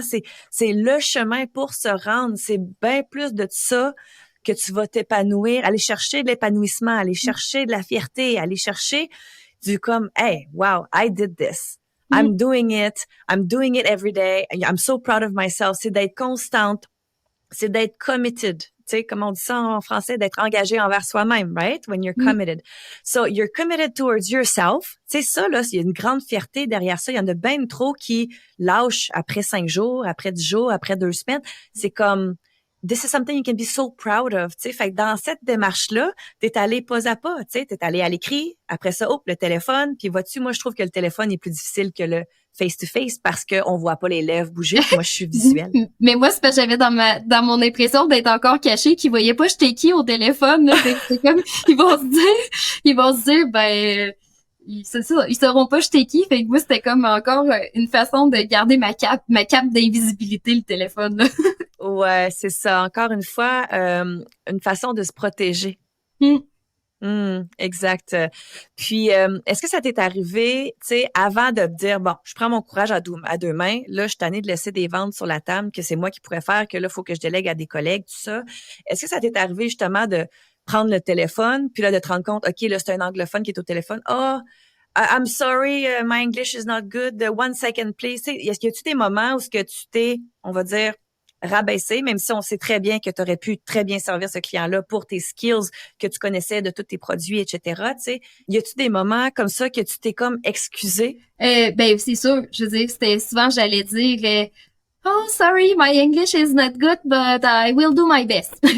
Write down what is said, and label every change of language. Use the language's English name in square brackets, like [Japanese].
[French] C'est le chemin pour se rendre. C'est bien plus de ça que tu vas t'épanouir, aller chercher de l'épanouissement, aller chercher de la fierté, aller chercher du comme, [English] hey, wow, I did this. I'm doing it every day. I'm so proud of myself. [French] C'est d'être constante. C'est d'être committed. Tu sais, comme on dit ça en français, d'être engagé envers soi-même, right? [English] When you're committed. So, you're committed towards yourself. [French] Tu sais, ça, là, il y a une grande fierté derrière ça. Il y en a bien trop qui lâchent après 5 jours, après 10 jours, après 2 semaines. C'est comme, [English] this is something you can be so proud of. [French] Tu sais, fait que dans cette démarche-là, t'es allé pas à pas. Tu sais, t'es allé à l'écrit. Après ça, le téléphone. Puis vois-tu, moi, je trouve que le téléphone est plus difficile que le face-to-face parce qu'on voit pas les lèvres bouger. Moi, je suis visuelle. Mais moi, c'est parce que j'avais dans mon impression d'être encore cachée qu'ils voyaient pas j'étais qui au téléphone, là. C'est comme, ils vont se dire, ben, c'est ça, ils sauront pas j'étais qui. Fait que moi, c'était comme encore une façon de garder ma cape d'invisibilité, le téléphone, là. Ouais, c'est ça. Encore une fois, une façon de se protéger. Exact. Puis, est-ce que ça t'est arrivé, tu sais, avant de te dire, bon, je prends mon courage à deux mains, là, je suis tannée de laisser des ventes sur la table, que c'est moi qui pourrais faire, que là, il faut que je délègue à des collègues, tout ça. Est-ce que ça t'est arrivé justement de prendre le téléphone, puis là, de te rendre compte, OK, là, c'est un anglophone qui est au téléphone. [English] Oh, I'm sorry, my English is not good. 1 second, please. [French] Est-ce qu'il y a-tu des moments où ce que tu t'es, on va dire, rabaisser, même si on sait très bien que tu aurais pu très bien servir ce client-là pour tes skills que tu connaissais de tous tes produits, etc. Tu sais, y a-tu des moments comme ça que tu t'es comme excusé? Ben c'est sûr. Je veux dire, c'était souvent j'allais dire [English] oh sorry, my English is not good, but I will do my best.